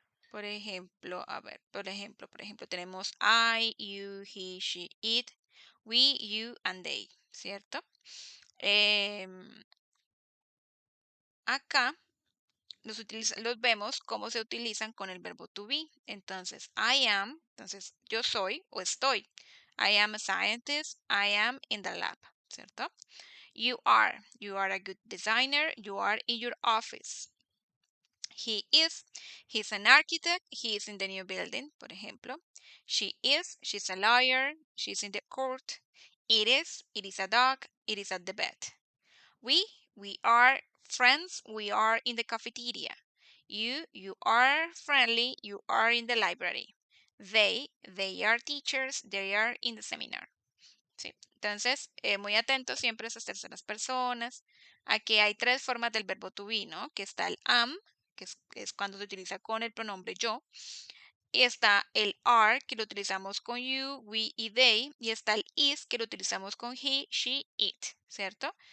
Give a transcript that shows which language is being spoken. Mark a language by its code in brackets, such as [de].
[es] Por ejemplo, a ver, por ejemplo, tenemos [en] I, you, he, she, it, we, you, and they, ¿cierto? [es] Em, Acá los vemos cómo se utilizan con el verbo to be. Entonces, I am, entonces yo soy o estoy. [en] I am a scientist, I am in the lab, ¿cierto? You are a good designer, you are in your office. He's an architect, he is in the new building, [es] por ejemplo. [en] She's a lawyer, she's in the court. It is a dog, it is at the bed. We, we are friends, we are in the cafeteria. You are friendly, you are in the library. They are teachers, they are in the seminar. [es] Sí. Entonces, muy atentos siempre a esas terceras personas. Aquí hay tres formas del verbo to be, ¿no? Que está el am, es cuando se utiliza con el pronombre yo. Y está el are, que lo utilizamos con you, we y they. Y está el is, que lo utilizamos con he, she, it, ¿cierto?